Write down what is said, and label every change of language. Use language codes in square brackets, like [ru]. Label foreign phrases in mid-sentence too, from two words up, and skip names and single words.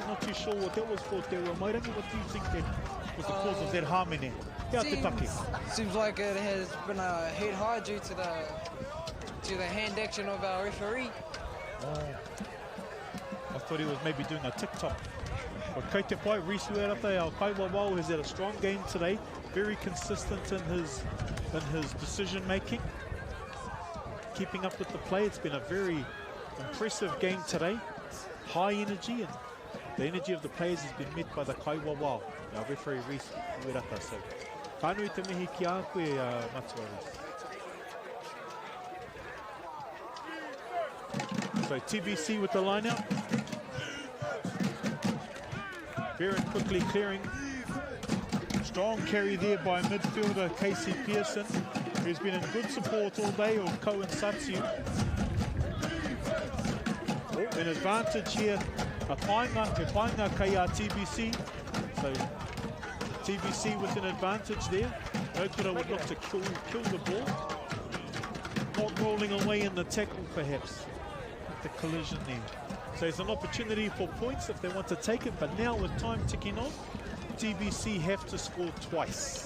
[en] Not too sure what that was for, Te Mairangi. What do you think that was the cause of that harmony? Seems like it has been a head high due to the hand action of our referee. Oh, I thought he was maybe doing a TikTok. But [mi] kei te pai, [en] Rhys Uerata, our Kaiwawau has had a strong game today. Very consistent in his decision making. Keeping up with the play. It's been a very impressive game today. High energy, and the energy of the players has been met by the Kaiwawau, our referee Rhys Uerata. So, [mi] kānui te mihi ki a koe, Matua Rhys. [en] So TBC with the line out. Veron quickly clearing. Strong carry there by midfielder Casey Pearson, who's been in good support all day, or Cohen Satsu. An advantage here. [mi] A painga kei a TBC. [en] So TBC with an advantage there. Rotorua would look to kill the ball. Not rolling away in the tackle perhaps. The collision there. So it's an opportunity for points if they want to take it, but now with time ticking on, TBC have to score twice.